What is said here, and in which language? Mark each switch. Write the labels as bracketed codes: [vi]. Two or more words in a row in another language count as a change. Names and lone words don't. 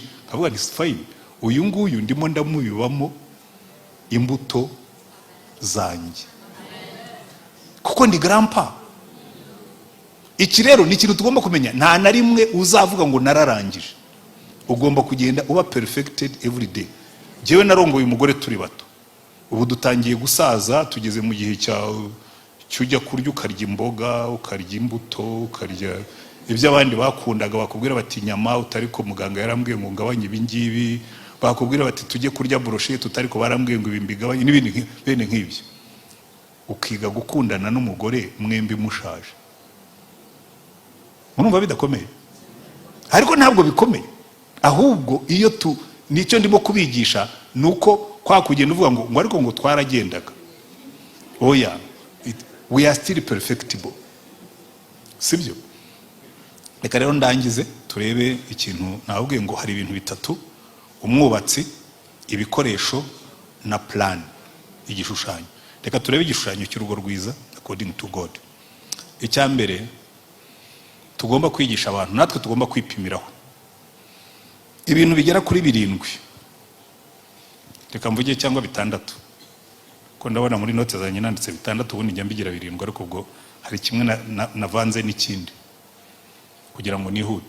[rw] Akavuga ni fine, uyu nguyu ndimo ndamubibamo imbuto zanjye kuko ndi grandpa. Iki rero ni ikintu tugomba kumenya, nta na rimwe uzavuga ngo nararangije. Ugomba kugenda uba [en] perfected every day. [rw] Jewe narongoye umugore turi bato, ubu dutangiye gusaza, tugeze mu gihe cyujya kurya ukarya imboga, ukarya imbuto, ukarya ibyo abandi bakundaga. Bakubwira bati nyama utariko muganga yarambwiye ngo ngabanye ibingibi, bakubwira bati tujye kurya brochette utariko barambwiye ngo ibimbigabanye n'ibindi bene nk'ibyo. Ukiga gukundana n'umugore mwembi mushaje. Urumva bidakomeye? Ariko ntabwo bikomeye, ahubwo iyo nicyo ndimo kubigisha nuko kwa kugenda uvuga ngo ariko ngo twaragendaga. Oya, [en] we are still perfectible, sibyo? [rw] Reka rero ndangize turebe ikintu nabwiye ngo hari ibintu bitatu umwubatsi ibikoresho na plan, igishushanyo. Reka turebe igishushanyo cy'urugo rwiza [en] according to God. [rw] Icyambere tugomba kwigisha abantu, natwe tugomba kwipimiraho ibintu bigera kuri 7, reka mvuge cyangwa 6, ko ndabona muri note zanjye nanditse 6, ubundi njya mbigira 7, ariko ubwo hari kimwe navanze n'ikindi kugira ngo nihute.